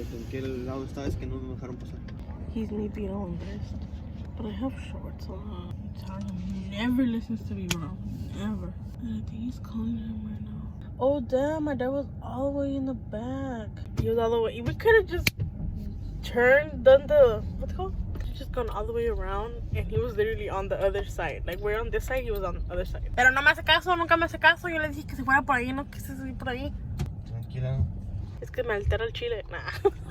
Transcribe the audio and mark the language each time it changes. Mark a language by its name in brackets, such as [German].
[Spanish] Que el lado esta vez que no me dejaron pasar. [English] He's me being all embarrassed. But I have shorts on. I'm telling him, he never listens to me, bro. Never. And I think he's calling him right now. Oh, damn. My dad was all the way in the back. He was all the way. We could have just turned, done the, what's it called? Just gone all the way around. And he was literally on the other side. Like, we're on this side, he was on the other side. [Spanish] Pero no me hace caso, nunca me hace caso. Yo le dije que se fuera por ahí, no quise seguir por ahí. Tranquila. Es que me altera el chile. Nah.